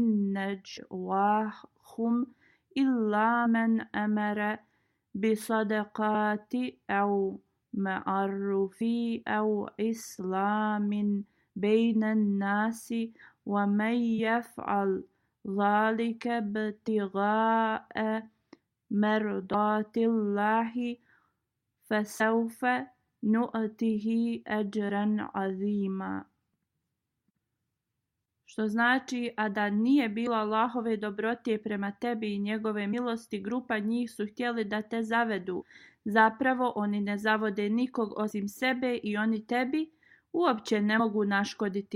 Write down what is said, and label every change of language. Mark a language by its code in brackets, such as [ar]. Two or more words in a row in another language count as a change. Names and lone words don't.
[ar] نَجْوَاهُمْ إِلَّا مَنْ أَمَرَ بِصَدَقَةٍ أَوْ مَعْرُوفٍ أَوْ إِصْلَاحٍ بَيْنَ النَّاسِ وَمَن يَفْعَلْ ذَلِكَ ابْتِغَاءَ مَرْضَاتِ اللَّهِ فَسَوْفَ نُؤْتِهِ أَجْرًا عَظِيمًا. [bs] Što znači, a da nije bilo Allahove dobrote prema tebi i njegove milosti, grupa njih su htjeli da te zavedu. Zapravo oni ne zavode nikog osim sebe i oni tebi uopće ne mogu naškoditi.